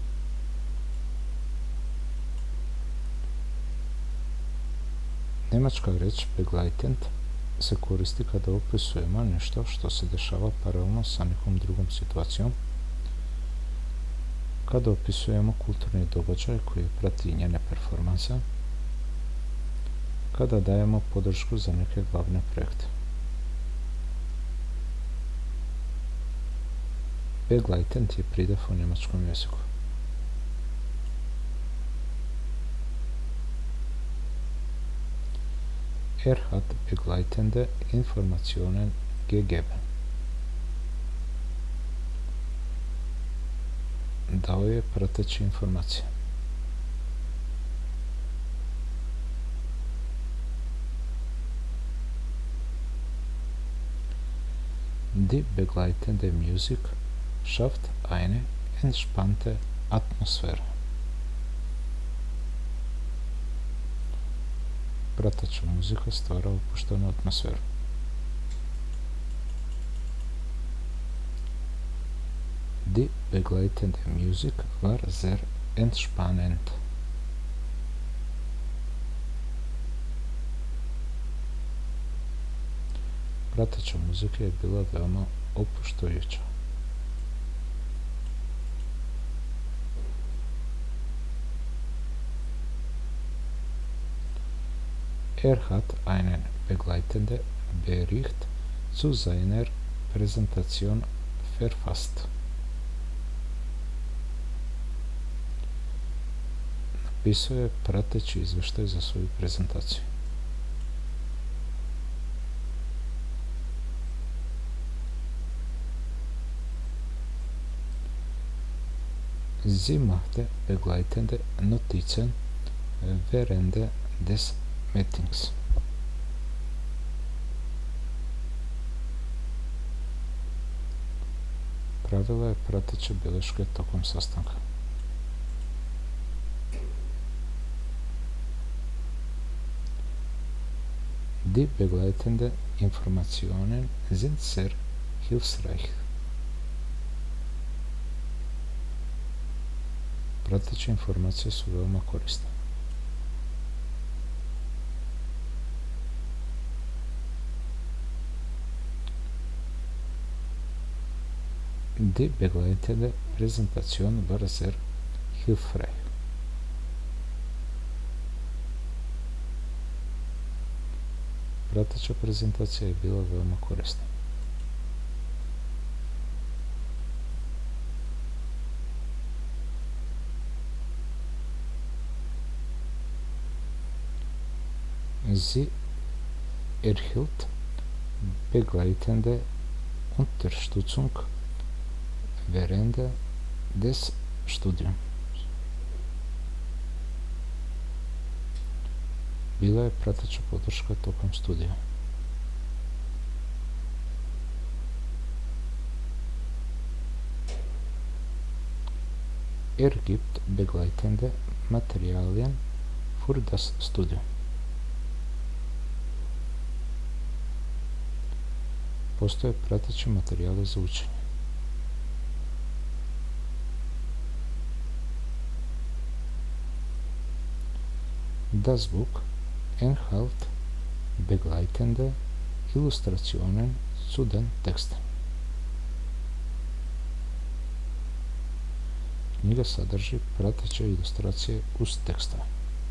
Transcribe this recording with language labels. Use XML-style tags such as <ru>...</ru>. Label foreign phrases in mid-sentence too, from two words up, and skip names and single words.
<bs>Njemačka riječ begleitend se koristi kada opisujemo nešto što se dešava paralelno sa nekom drugom situacijom, kada opisujemo kulturni događaj koji prati njene performanse, kada dajemo podršku za neke glavne projekte. Begleitend je pridjev u njemačkom jeziku.</bs> <de>Hat begleitende Informationen gegeben.</de> <bs>Dao je prateće informacije.</bs> <de>Die begleitende Musik schafft eine entspannte Atmosphäre.</de> <bs>Prateća muzika stvara opuštenu atmosferu.</bs> <de>Die begleitende Musik war sehr entspannend.</de> <bs>Prateća muzika je bila veoma opuštajuća.</bs> <de>Hat einen begleitende Bericht zu seiner Präsentation verfasst.</de> <bs>Napisao je prateći izvještaj za svoju prezentaciju.</bs> <de>Sie machte begleitende Notizen während des Meetings.</de> <bs>Pravila je prateće bilješke tokom sastanka.</bs> <de>Die begleitende Informationen sind sehr hilfreich.</de> <bs>Prateće informacije su veoma korisne.</bs> <de>Die begleitende Präsentation war sehr hilfreich.</de> <bs>Prateća prezentacija je bila veoma korisna.</bs> <de>Sie erhielt begleitende Unterstützung während des Studiums.</de> <bs>Bila je prateća podrška tokom studija.</bs> <de>Gibt begleitende Materialien für das Studium.</de> <bs>Postoje prateći materijali za učenje.</bs> <de>Das Buch enthält begleitende Illustrationen zu den Texten.</de> <bs>Knjiga sadrži prateće ilustracije uz tekstove.</bs>